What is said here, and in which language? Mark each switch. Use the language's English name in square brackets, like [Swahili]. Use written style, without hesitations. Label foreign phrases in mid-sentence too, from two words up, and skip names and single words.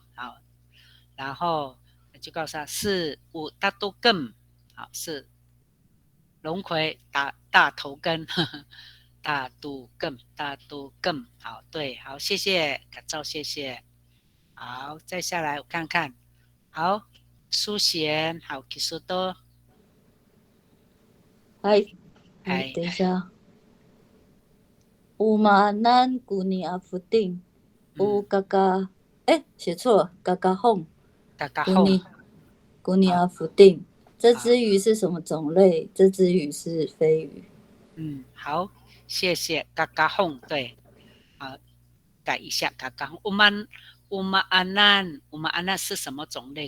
[Chinese] 好，然后就告诉他是大头根，好，是龙葵大头根，呵呵，大肚根，好，对，好，谢谢，感召，谢谢。好，再下来我看看，好，苏贤，好，基苏多。等一下。 [Amis] Umanan kuni afuting. Kaka. [Chinese] 写错了，嘎嘎哄。 [Amis] kuni afuting。 [Chinese] 这只鱼是什么种类？这只鱼是飞鱼。好，谢谢嘎嘎哄，对，好，改一下嘎嘎哄。乌马安南是什么种类？